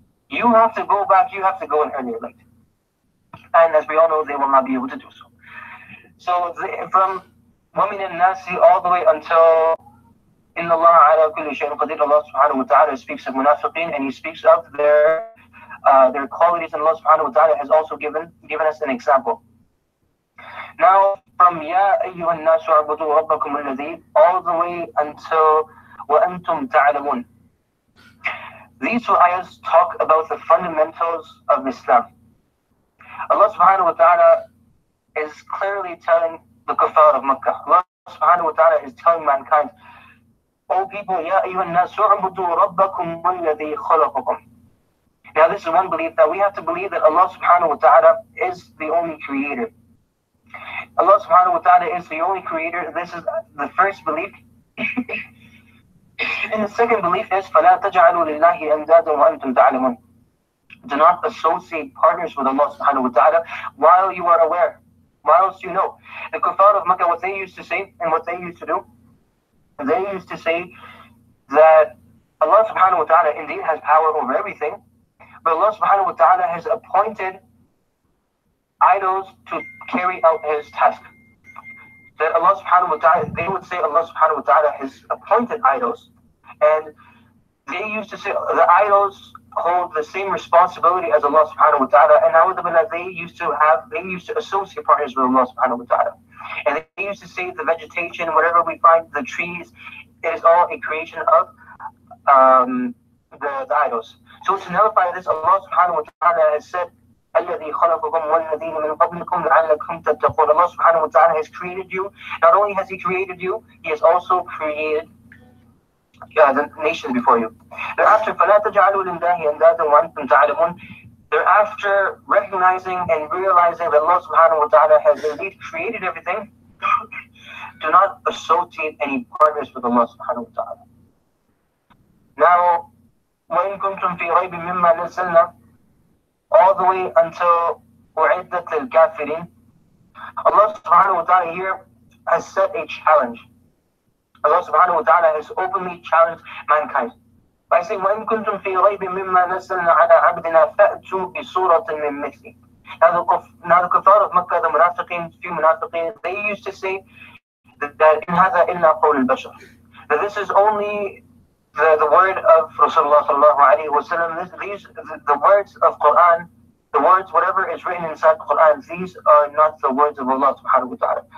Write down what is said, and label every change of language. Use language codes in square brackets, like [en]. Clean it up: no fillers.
[en] You have to go back, you have to go and earn your light. And as we all know, they will not be able to do so. So from [ar] وَمِنَ النَّاسِ [en] all the way until [ar] إِنَّ اللَّهَ عَلَى كُلِّ شَيْءٍ قَدِيرٌ, [en] Allah subhanahu wa ta'ala speaks of munafiqeen, and he speaks of their qualities, and Allah subhanahu wa ta'ala has also given us an example. Now, from [ar] يَا أَيُّهَا النَّاسُ اعْبُدُوا رَبَّكُمُ الَّذِي [en] all the way until [ar] وَأَنْتُمْ تَعْلَمُونَ. [en] These two ayahs talk about the fundamentals of Islam. Allah subhanahu wa ta'ala is clearly telling the kuffar of Makkah. Allah subhanahu wa ta'ala is telling mankind, O people, [ar] يَا أَيُّهَا النَّاسُ اعْبُدُوا رَبَّكُمُ الَّذِي خَلَقَكُمْ. [en] Now this is one belief, that we have to believe that Allah subhanahu wa ta'ala is the only creator. Allah subhanahu wa ta'ala is the only creator. This is the first belief. And the second belief is [ar] فَلَا تَجْعَلُوا لِلَّهِ أَنْدَادًا وَأَنْتُمْ تَعْلَمُونَ. [en] Do not associate partners with Allah subhanahu wa ta'ala while you are aware, whilst you know. The kuffar of Makkah, what they used to say and what they used to do, they used to say that Allah subhanahu wa ta'ala indeed has power over everything, but Allah subhanahu wa ta'ala has appointed idols to carry out his task. That Allah subhanahu wa ta'ala, they would say Allah subhanahu wa ta'ala has appointed idols, and they used to say the idols hold the same responsibility as Allah subhanahu wa ta'ala, and na'udhu they used to associate partners with Allah subhanahu wa ta'ala. And they used to say the vegetation, whatever we find, the trees, it is all a creation of the idols. So to nullify this, Allah subhanahu wa ta'ala has said, [ar] الَّذِي خَلَقَكُمْ وَالَّذِينَ مِنْ قَبْلِكُمْ لَعَلَّكُمْ تَتَّقُونَ. [en] Allah subhanahu wa ta'ala has created you. Not only has he created you, he has also created the nations before you. [ar] Thereafter, فَلَا تَجْعَلُوا لِلَّهِ أَنْدَادًا وَأَنْتُمْ تَعْلَمُونَ. [en] Thereafter, recognizing and realizing that Allah subhanahu wa ta'ala has indeed created everything, do not associate any partners with Allah subhanahu wa ta'ala. Now, [ar] وَإِن كُنْتُمْ فِي رَيْبٍ مِمَّا نَزَّلْنَا [en] all the way until [ar] أُعِدَّتْ لِلْكَافِرِينَ. [en] Allah subhanahu wa ta'ala here has set a challenge. Allah subhanahu wa ta'ala has openly challenged mankind by saying, [ar] وَإِن كُنْتُمْ فِي رَيْبٍ مِمَّا نَزَّلْنَا عَلَىٰ عَبْدِنَا فَأْتُوا بِسُورَةٍ مِّن مِثْلِهِ. [en] Now the kuffar of Makkah, the munafiqeen, few munafiqeen, they used to say that [ar] إِنْ هَذَا إِلَّا قَوْلُ الْبَشَرِ, [en] that this is only the word of Rasulullah sallallahu alayhi wa sallam. The words of Quran, the words, whatever is written inside the Quran, these are not the words of Allah subhanahu wa ta'ala.